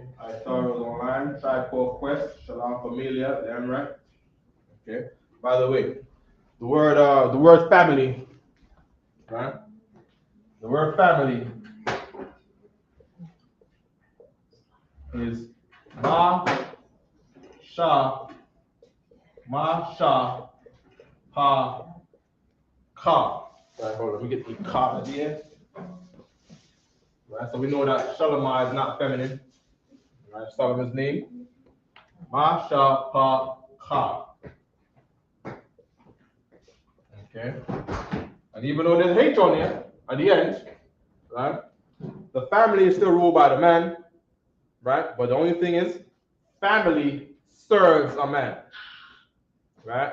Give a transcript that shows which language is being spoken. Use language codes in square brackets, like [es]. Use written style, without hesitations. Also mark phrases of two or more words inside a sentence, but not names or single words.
[en] I thought it was online. Try for quest. Shalom, familia. Damn right. Okay. By the way, the word family, right? The word family is ma sha pa ka. Right, hold on, let me get the ka at the end. Right, so we know that Shalomah is not feminine. Right, Solomon's name. Ma sha pa ka. Okay. And even though there's H on there at the end, right? The family is still ruled by the man, right? But the only thing is, family serves a man, right?